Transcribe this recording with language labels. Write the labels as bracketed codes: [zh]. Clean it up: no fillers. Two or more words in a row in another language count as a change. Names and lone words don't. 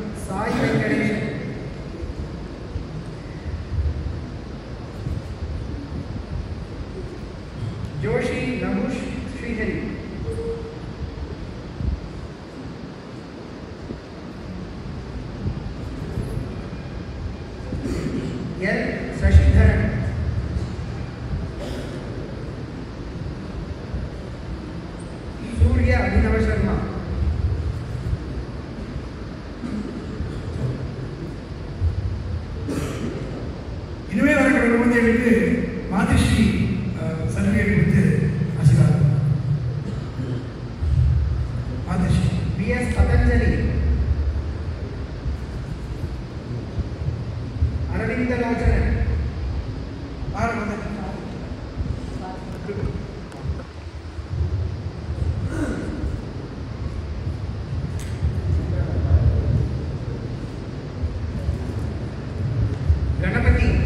[ta] साई वेंकटेश, जोशी नहुष श्रीहरि, एल शशिधरन, सूर्य अभिनव शर्मा, இனிமே நடக்கிற குழந்தைகளுக்கு மாதேஸ்வரி சர்டிஃபிகேட் கொடுத்து ஆசீர்வாதம். மாதேஸ்வரி बीएस पतंजलि, अरविंद लोचन, गणपति,